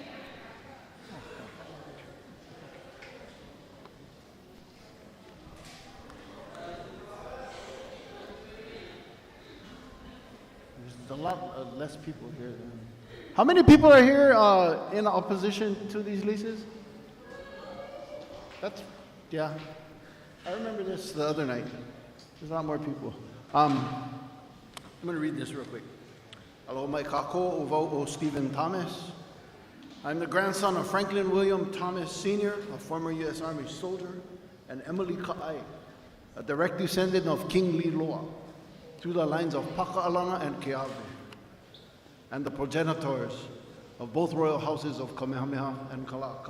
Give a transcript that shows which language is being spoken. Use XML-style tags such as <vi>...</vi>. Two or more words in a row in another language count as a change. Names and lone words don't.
<en>There's a lot less people here than. How many people are here in opposition to these leases? Yeah. I remember this the other night. There's a lot more people. I'm going to read this real quick.</en> <haw>Aloha mai kako o Stephen Thomas.</haw> <en>I'm the grandson of Franklin William Thomas Sr., a former U.S. Army soldier, and Emily Ka'ai, a direct descendant of King Leilehua, through the lines of Paka'alana and Keawe, and the progenitors of both royal houses of Kamehameha and Kalakaua.</en>